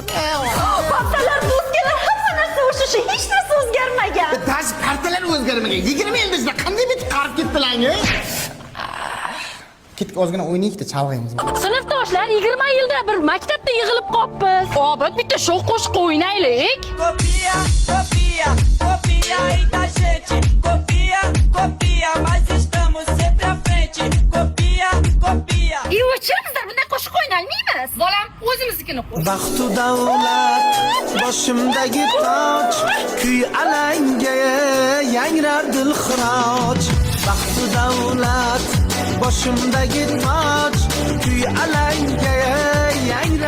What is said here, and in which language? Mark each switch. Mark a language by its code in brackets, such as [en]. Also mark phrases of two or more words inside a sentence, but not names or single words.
[uz] Partalar o'zgalar, hamma narsa o'sha, hech narsa o'zgarmagan. Dash partalar o'zgarmagan. 20 yilda sizlar qanday bitib qarib ketdilar-ku? Ketdik, ozgina o'ynaylik-da, chalg'aymiz. Sinfdoshlar 20 yilda bir maktabda yig'ilib qolibmiz. Obid, bitta sho'x qo'shiq o'ynaylik. [pt] Copia, copia, copia aí da gente. Copia, copia, mas estamos sempre à frente. Copia, copia. [uz] Bizlar bunday qo'shiq o'ynaymiz. Bolam, o'zimiznikini qo'y. Baxtu davlat boshimdagi toj, kuy alanga yangrar dilxiroj. Baxtu davlat boshimdagi toj, kuy alanga yangrar.